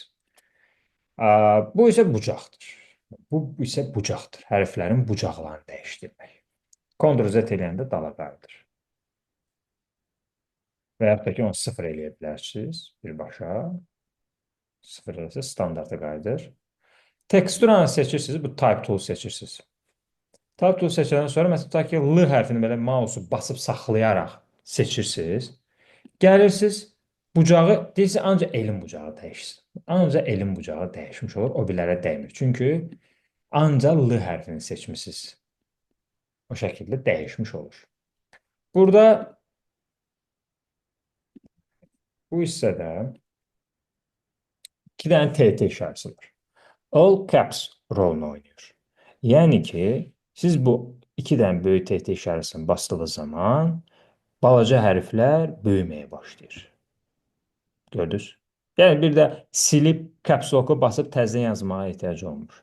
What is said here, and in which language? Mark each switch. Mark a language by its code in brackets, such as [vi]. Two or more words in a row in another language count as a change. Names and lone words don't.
[az] Bu isə bucaqdır. Bu isə bucaqdır. Hərflərin bucaqlarını dəyişdirmək. Ctrl-Z eləyəndə dala qayıdır. Və yaxud da ki, onu 0 eləyə bilərsiniz birbaşa. 0 eləsə standarta qayıdır. Teksturanı seçirsiniz, bu [en] type tool [az] seçirsiniz. [en] Type tool [az] seçəndən sonra məsələn, ta ki, L hərfini belə mausu basıb saxlayaraq seçirsiniz. Gəlirsiniz, bucağı, deyirsiniz, ancaq elin bucağı dəyişsin. Ancaq elin bucağı dəyişmiş olur, o birlərə dəymir. Çünki ancaq L hərfini seçmişsiniz. O şəkildə dəyişmiş olur. Burada bu hissədə 2 dənə TT işarəsi var. [en] All caps [az] rolunu oynayır. Yəni ki, siz bu 2 dənə böyük TT işarəsini bastığınız zaman balaca hərflər böyüməyə başlayır. Gördünüz? Yəni bir də silib [en] caps lock'u [az] basıb təzədən yazmağa ehtiyac olmur.